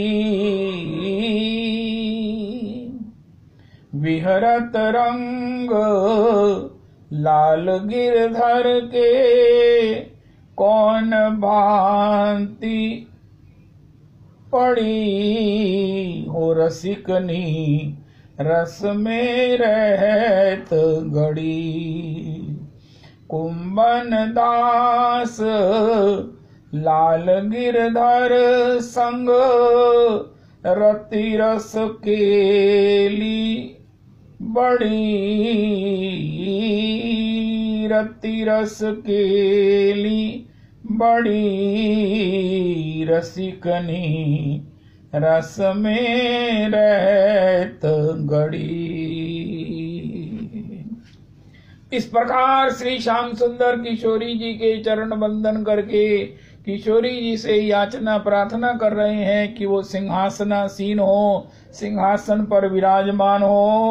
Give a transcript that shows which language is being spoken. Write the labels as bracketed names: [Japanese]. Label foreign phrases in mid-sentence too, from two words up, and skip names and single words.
[Braj] विहरत रंग लाल गिरधर के कौन भांति पड़ी। हो रसिकनी रस में रहत घड़ी। कुंभन दास लाल गिरधर संग रति रस केली बड़ी। रति रस केली बड़ी। रसिकनी रस में रहत घड़ी। [Hindi] इस प्रकार श्री श्याम सुंदर किशोरी जी के चरण बंदन करके किशोरी जी से याचना प्रार्थना कर रहे हैं कि वो सिंहासनासीन हो, सिंहासन पर विराजमान हो।